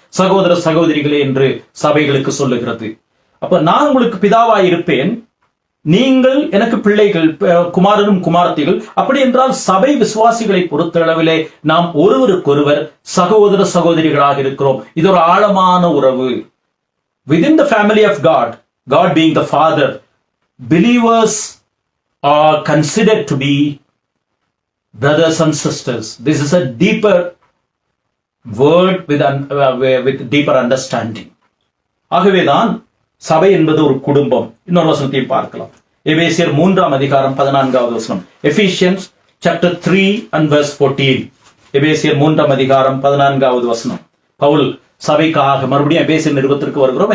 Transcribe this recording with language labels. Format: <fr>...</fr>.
<ta>சகோதர சகோதரிகளே என்று சபைகளுக்கு சொல்லுகிறது. அப்ப நான் உங்களுக்கு பிதாவாய் இருப்பேன், நீங்கள் எனக்கு பிள்ளைகள், குமாரரும் குமாரத்திகள். அப்படி என்றால் சபை விசுவாசிகளை பொறுத்தளவிலே நாம் ஒருவருக்கொருவர் சகோதர சகோதரிகளாக இருக்கிறோம். இது ஒரு ஆழமான உறவு.</ta> <en>Within the family of God, God being the Father, believers are considered to be brothers and sisters. This is a deeper word with deeper understanding.</en> <ta>ஆகவேதான் சபை என்பது ஒரு குடும்பம். இன்னொரு வசனத்தையும் பார்க்கலாம். எபேசியர் 3ஆம் அதிகாரம் 14வது வசனம்,</ta> <en>Ephesians chapter 3 and verse 14.</en> <ta>எபேசியர் 3ஆம் அதிகாரம் 14வது வசனம். பவுல் சபைக்காக, மறுபடியும் எபேசியர் நிருபத்திற்கு வருகிறோம்.</ta>